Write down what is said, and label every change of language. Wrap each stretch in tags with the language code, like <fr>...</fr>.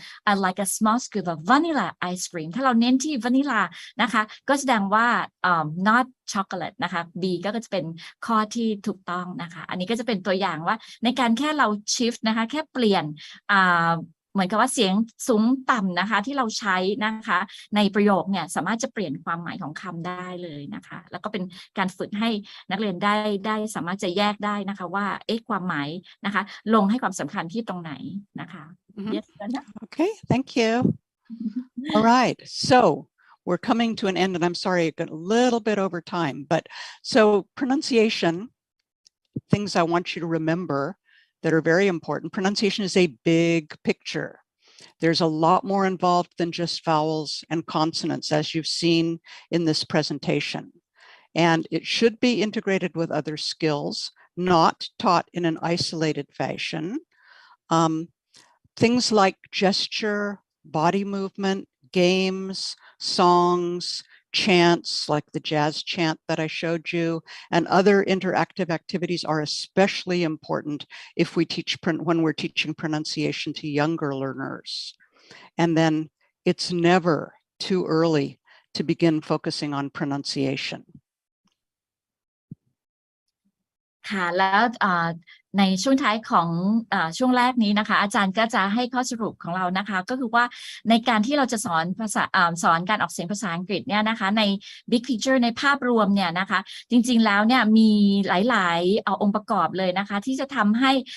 <en>I like a small scoop of vanilla ice cream</en> <th>ถ้าเราเน้นที่ vanilla นะคะก็แสดงว่า</th> <en>not chocolate</en> <th>นะคะ B ก็จะเป็นข้อที่ถูกต้องนะคะอันนี้ก็จะเป็นตัวอย่างว่าในการแค่เรา shift นะคะแค่เปลี่ยนเหมือนกับว่าเสียงสูงต่ำนะคะที่เราใช้นะคะในประโยคเนี่ยสามารถจะเปลี่ยนความหมายของคำได้เลยนะคะแล้วก็เป็นการฝึกให้นักเรียนได้สามารถจะแยกได้นะคะว่าความหมายนะคะลงให้ความสำคัญที่ตรงไหนนะคะ</th> <en>Yes, Okay, thank you. All right, so we're coming to an end, and I'm sorry, I got a little bit over time, but so pronunciation, things I want you to remember that are very important. Pronunciation is a big picture. There's a lot more involved than just vowels and consonants, as you've seen in this presentation. And it should be integrated with other skills, not taught in an isolated fashion. Things like gesture, body movement, games, songs, chants like the jazz chant that I showed you, and other interactive activities are especially important if we teach when we're teaching pronunciation to younger learners. And then it's never too early to begin focusing on pronunciation.</en> <th>ค่ะแล้วในช่วงท้ายของช่วงแรกนี้นะคะอาจารย์ก็จะให้ข้อสรุปของเรานะคะก็คือว่าในการที่เราจะสอนการออกเสียงภาษาอังกฤษเนี่ยนะคะใน big picture ในภาพรวมเนี่ยนะคะจริงๆแล้วเนี่ยมีหลายๆองค์ประกอบเลยนะคะที่จะทำให้</th>